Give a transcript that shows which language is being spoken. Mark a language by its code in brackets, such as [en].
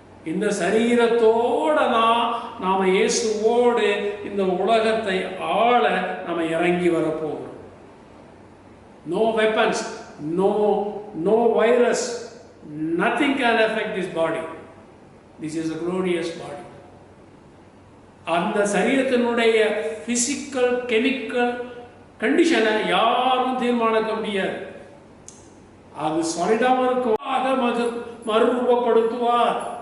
[ta] இந்த சரீரத்தோட நாம இயேசுவோடு இந்த உலகத்தை ஆள நாம இறங்கி வரப்போகிறோம். [en] No weapons, no virus, nothing can affect this body. This is a glorious body. [ta] அந்த சரீரத்தினுடைய பிசிக்கல் கெமிக்கல் கண்டிஷனை யாரும் தீர்மானிக்க முடியாது. அது சாலிடாக இருக்கும், மறுரூபப்படுத்துவார்.